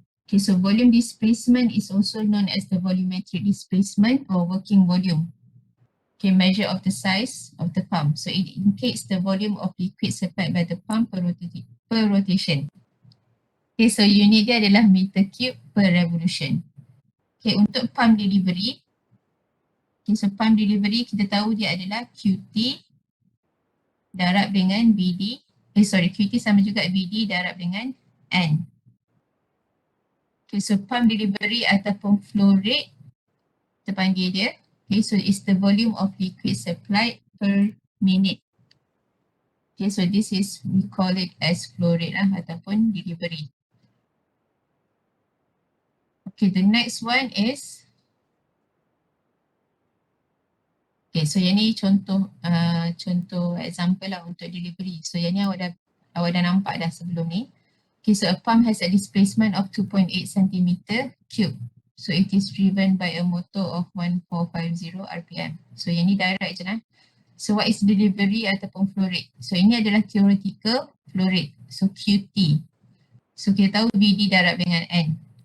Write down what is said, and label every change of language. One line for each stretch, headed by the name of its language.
English: Okay, so volume displacement is also known as the volumetric displacement or working volume. Okay, measure of the size of the pump. So it indicates the volume of liquid supplied by the pump per rotation.
Malay: Okay, so unit dia adalah meter cube per revolution. Okay, untuk pump delivery, okay, so pump delivery kita tahu dia adalah QT darab dengan VD. QT sama juga VD darab dengan N. Okay, so pump delivery ataupun flow rate, kita panggil dia.
English: Okay, so it's the volume of liquid supplied per minute. Okay, so this is, we call it as flow rate lah ataupun delivery.
Malay: Okay,
English: the next one is,
Malay: okay, so yang ni contoh example lah untuk delivery. So yang ni awak dah nampak dah sebelum ni.
English: Okay, so a pump has a displacement of 2.8 cm cube. So it is driven by a motor of 1450 RPM. So
Malay: yang ni direct je lah.
English: So what is delivery ataupun flow rate?
Malay: So ini adalah theoretical flow rate. So QT. So kita tahu VD darab dengan N.